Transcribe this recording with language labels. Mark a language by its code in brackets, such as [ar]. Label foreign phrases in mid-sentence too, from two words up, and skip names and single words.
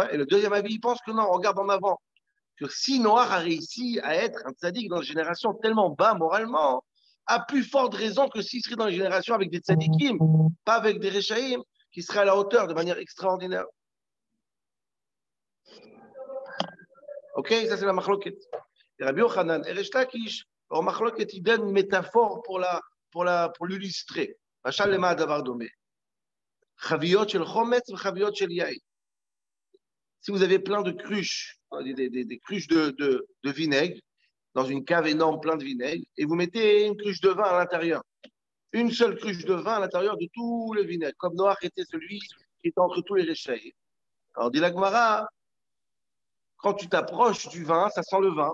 [fr] Et le deuxième avis, il pense que non, on regarde en avant. Que si Noach a réussi à être un tzaddik dans une génération tellement bas moralement, à plus forte raison que s'il serait dans une génération avec des tzaddikim, pas avec des rechaïm, qui seraient à la hauteur de manière extraordinaire. Ok, ça c'est la machloket. Et Rabbi Yochanan et Resh Lakish, alors machloket, il donne une métaphore pour l'illustrer. [he] משל למה הדבר דומה. חביות של חומץ וחביות של יין. [fr] Si vous avez plein de cruches, des cruches de vinaigre, dans une cave énorme plein de vinaigre, et vous mettez une cruche de vin à l'intérieur, une seule cruche de vin à l'intérieur de tout le vinaigre, comme Noach était celui qui était entre tous les réchaïs. Alors, dit la Gemara, quand tu t'approches du vin, ça sent le vin.